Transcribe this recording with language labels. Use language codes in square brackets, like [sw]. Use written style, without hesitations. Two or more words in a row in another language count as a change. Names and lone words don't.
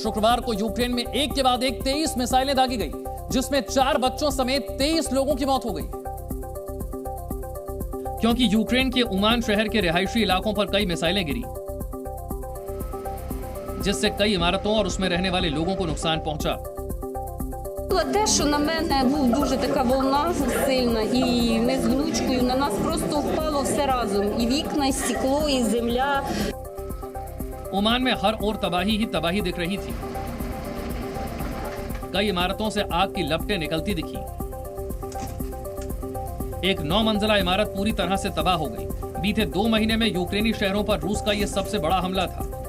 [hi] शुक्रवार को यूक्रेन में एक के बाद एक 23 मिसाइलें दागी गई, जिसमें 4 बच्चों समेत 23 लोगों की मौत हो गई, क्योंकि यूक्रेन के उमान शहर के रिहायशी इलाकों पर कई मिसाइलें गिरी, जिससे कई इमारतों और उसमें रहने वाले लोगों को नुकसान पहुंचा। [uk] Те, що на мене був дуже така волна сильна, і ми з внучкою, на нас просто впало все разом, і вікна, і стекло, і земля. [hi] ओमान में हर ओर तबाही ही तबाही दिख रही थी। कई इमारतों से आग की लपटें निकलती दिखी। एक 9 मंजिला इमारत पूरी तरह से तबाह हो गई। बीते 2 महीने में यूक्रेनी शहरों पर रूस का यह सबसे बड़ा हमला था।